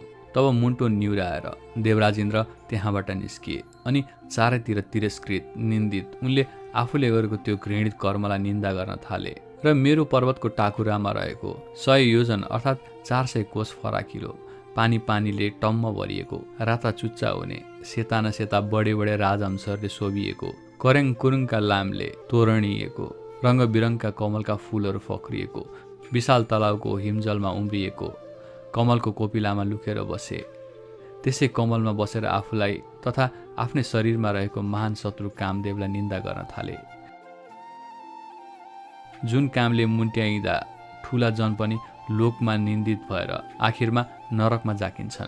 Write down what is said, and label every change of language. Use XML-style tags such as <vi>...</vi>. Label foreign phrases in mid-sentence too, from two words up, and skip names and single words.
<ne>तब मुन्टो निहुराएर देवराज इन्द्र त्यहाँबाट निस्किए अनि चारैतिर तिरस्कृत निन्दित उनले आफूले गरेको त्यो घृणित कर्मलाई निन्दा गर्न थाले र मेरो पर्वतको टाकुरामा रहेको 100 योजन अर्थात् 400 कोष फराकिलो पानीले टम्म भरिएको राता चुच्चा हुने सेता न सेता बडे बडे राजहंसहरूले शोभिएको करेङ कुरुङका लामले तोरणिएको रङ्गबिरङका कमलका फूलहरू फक्रिएको विशाल तलाउको हिमजलमा उम्रिएको कमलको कोपिलामा लुकेर बसे। त्यसै कमलमा बसेर आफूलाई तथा आफ्नै शरीरमा रहेको महान शत्रु कामदेवलाई निन्दा गर्न थाले। जुन कामले मुन्ट्याइँदा ठुला जन पनि लोकमा निन्दित भएर आखिरमा नरकमा जाकिन्छन्।</ne>